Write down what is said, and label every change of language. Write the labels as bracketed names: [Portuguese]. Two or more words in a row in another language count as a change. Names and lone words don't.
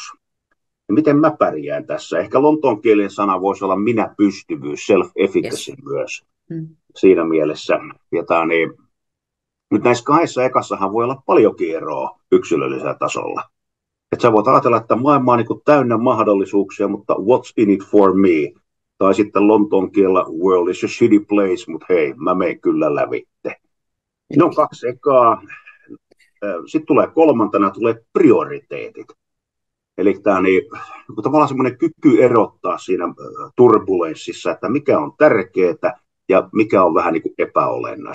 [Finnish] Ja miten mä pärjään tässä? Ehkä lontoon kielen sana voisi olla minäpystyvyys, self-efficacy myös siinä mielessä. Ja niin, nyt näissä 2 ekassahan voi olla paljonkin eroa yksilöllisellä tasolla. Että sä voit ajatella, että maailma on niin täynnä mahdollisuuksia, mutta [English] what's in it for me? [Finnish] Tai sitten lontoon kielellä [English] world is a shitty place, [Finnish] mutta hei, mä menen kyllä lävitte. Ne on 2 ekaa. Sitten tulee 3. tulee prioriteetit. Eli tämä niin, tavallaan semmoinen kyky erottaa siinä turbulenssissa, että mikä on tärkeää ja mikä on vähän niin kuin epäolennaista.